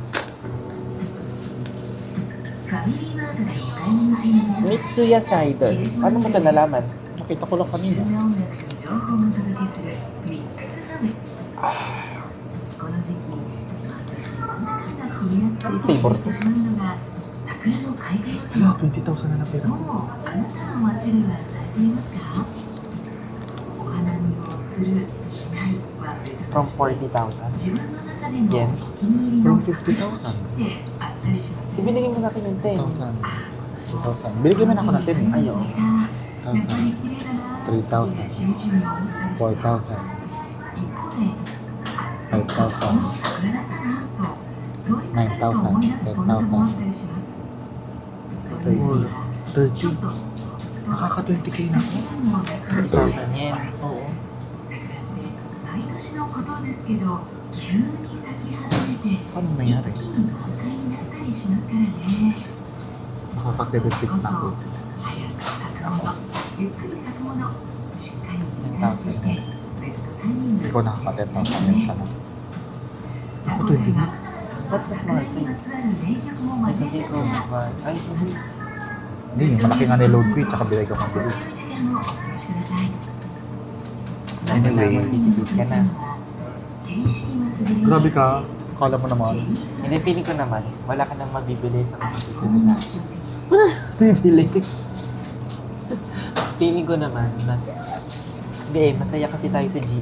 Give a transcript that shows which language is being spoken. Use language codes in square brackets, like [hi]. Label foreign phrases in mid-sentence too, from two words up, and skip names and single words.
[tl] Mitsuya Cider. Paano mo ito nalaman? Nakita ko lang kanina. Flavor to. Wala, 20,000 na pera ko. [en] From 40,000. Yen. From 50,000. [tl] Ibinigay mo sa akin yung 10. 1,000. 2,000. Binigyan mo na ako ng 10 eh. Ayaw. 1,000. 3,000. 4,000. 5,000. 9,000. 10,000. 30. Nakaka 20k na ako. 10,000 yen. Oo. [ja] 年のことですけど、急に咲き始めて、 [tl] Paano nangyari? [ja] 一気に満開になったりしますからね。 [tl] Nakaka 7,600 na ako. [ja] 早く咲くもの、ゆっくり咲くもの、しっかりリサーチして、ベストタイミング [tl] Ikaw nakaka 10,000 din ka na. Ako 20 na. Ba't mas mahal sa'yo? [ja] まつわる名曲も [tl] Ay, [ja] 交 [tl] kasi え ikaw, [ja] ながら、 [tl] diba? Ay, sige. Hindi, yung malaki nga niload ko eh, tsaka bilay ko pang bilay. [ja] 時間をお過ごしください。 [en] Anyway. [tl] Magtitipid ka na. Grabe ka. Akala mo naman. Hindi, feeling ko naman, wala ka nang mabibili sa mga susunod na. Wala bibili. Feeling ko naman, mas... Hindi, masaya kasi tayo sa G.